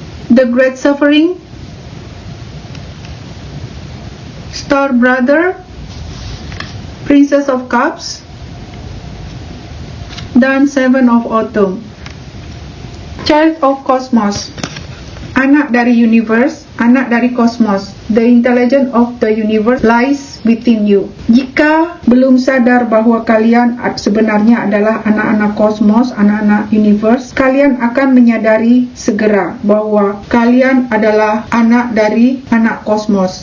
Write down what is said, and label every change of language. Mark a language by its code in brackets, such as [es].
[en] The Great Suffering, Star Brother, Princess of Cups, [id] dan [en] Seven of Autumn. Child of Cosmos, [id] anak dari universe, anak dari kosmos. [en] The intelligence of the universe lies within you. [id] Jika belum sadar bahwa kalian sebenarnya adalah anak-anak kosmos, anak-anak universe, kalian akan menyadari segera bahwa kalian adalah anak dari anak kosmos.